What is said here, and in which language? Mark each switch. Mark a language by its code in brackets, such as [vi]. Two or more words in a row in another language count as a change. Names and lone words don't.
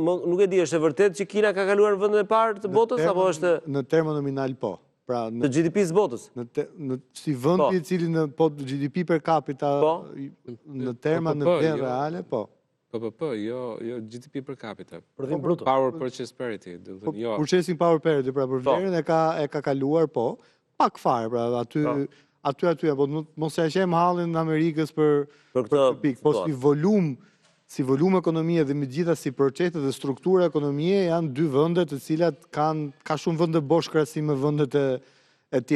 [sq] Nuk e di, është e vërtetë që Kina ka kaluar në vendin e parë të botës apo është në terma nominal po. Pra në GDP-s botës. Si vendi i cili në [en] GDP per capita [sq] në terma në vlerë reale, po. Po, jo [en] GDP per capita. [sq] Prodhim bruto. [en] Power purchase parity, Purchasing power parity, [sq] pra për vlerën e ka kaluar, po. Pak fare, pra aty, apo mos e qem hallin në Amerikës për këtë pikë, po si volum si volum ekonomie dhe me gjitha si proceset dhe struktura ekonomie janë dy vende të cilat ka shumë vende bosh krahasim me vendet e tjera.